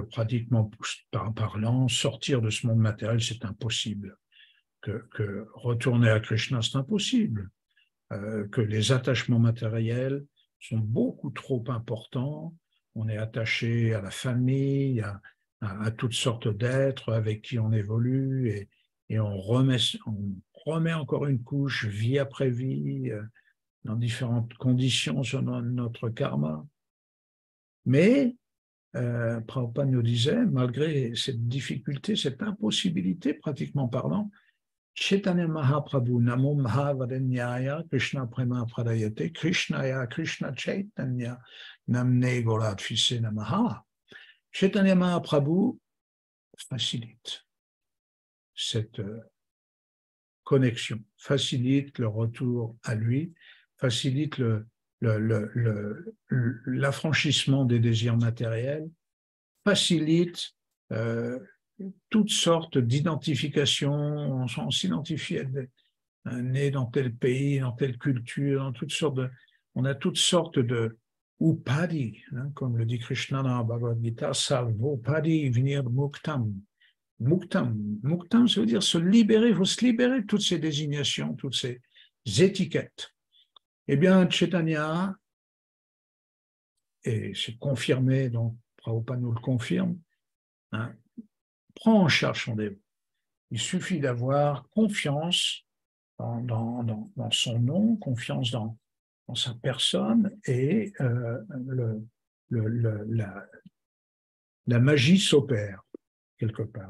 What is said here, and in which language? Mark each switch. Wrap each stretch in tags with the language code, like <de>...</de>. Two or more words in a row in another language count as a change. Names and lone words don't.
<fr>pratiquement parlant, sortir de ce monde matériel, c'est impossible, que retourner à Krishna, c'est impossible, que les attachements matériels sont beaucoup trop importants, on est attaché à la famille, à toutes sortes d'êtres avec qui on évolue, et on remet encore une couche vie après vie, dans différentes conditions sur notre karma. Mais Prabhupada nous disait, malgré cette difficulté, cette impossibilité, pratiquement parlant,</fr> <sa>Chaitanya Mahaprabhu Namo Mahavarenyaya Krishna Prema Pradayate Krishnaya Krishna Chaitanya Namne Gorat Fise Namaha.</sa> <fr>Chaitanya Mahaprabhu facilite cette connexion, facilite le retour à lui, facilite l'affranchissement des désirs matériels, facilite toutes sortes d'identifications. On s'identifie né dans tel pays, dans telle culture, dans toutes sortes on a toutes sortes de upadi, hein, comme le dit Krishna dans la Bhagavad Gita,</fr> <sa>salvopadi venir muktam.</sa> <fr>Muktam, ça veut dire se libérer, il faut se libérer de toutes ces désignations, toutes ces étiquettes. Eh bien, Chaitanya, et c'est confirmé, donc Prabhupada nous le confirme, hein, prend en charge son dévot. Il suffit d'avoir confiance dans son nom, confiance dans sa personne, et la magie s'opère, quelque part.</fr>